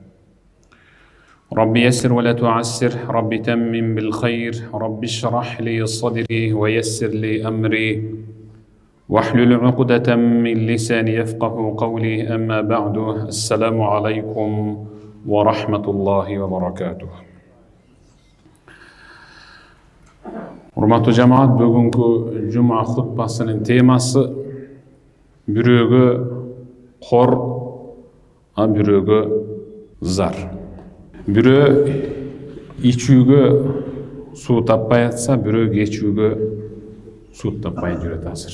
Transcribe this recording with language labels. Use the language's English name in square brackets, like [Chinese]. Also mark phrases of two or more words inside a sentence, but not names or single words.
[Arabic] رب يسر ولا تعسر رب تمم بالخير رب اشرح لي صدري ويسر لي أمري واحلل عقدة من لساني يفقه قولي أما بعد السلام عليكم ورحمة الله وبركاته. [Kyrgyz] Урматтуу жамаат, бүгүнкү жума хутбасынын темасы бирөөгө кор, а бирөөгө зар. Бирөө ичүүгө суу таппай атса, бирөө кечүүгө суу таппай жүрөт азыр.